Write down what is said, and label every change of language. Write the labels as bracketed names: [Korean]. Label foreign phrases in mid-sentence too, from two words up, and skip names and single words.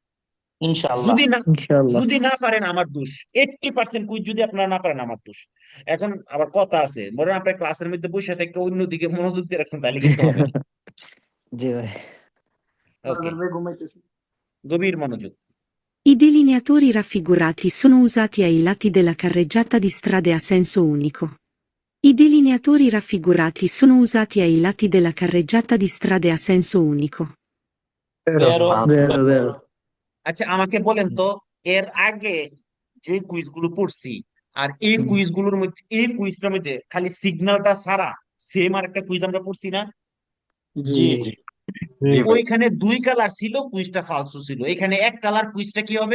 [Bangla] ইনশাআল্লাহ। যদি না পারেন আমার দোষ, 80% কুইজ যদি আপনারা না পারেন আমার দোষ। এখন আবার কথা আছে, মনে হয় আপনার ক্লাসের মধ্যে বসে থেকে অন্যদিকে মনোযোগ দিয়ে রাখছেন, তাহলে কিন্তু হবে না। জি ভাই। ওকে, গভীর মনোযোগ। [Italian] I delineatori raffigurati sono usati ai lati della carreggiata di strade a senso unico. I delineatori raffigurati sono usati ai lati della carreggiata di strade a senso unico. Vero. [Bangla] আচ্ছা, আমাকে বলেন তো, এর আগে যে কুইজগুলো পড়ছি আর এই কুইজটার মধ্যে খালি সিগন্যালটা ছাড়া সেম আর একটা কুইজ আমরা পড়ছি না? জি জি ভাই। ওইখানে 2 কালার ছিল, কুইজটা ফালসু ছিল। এখানে এক কালার, কুইজটা কি হবে?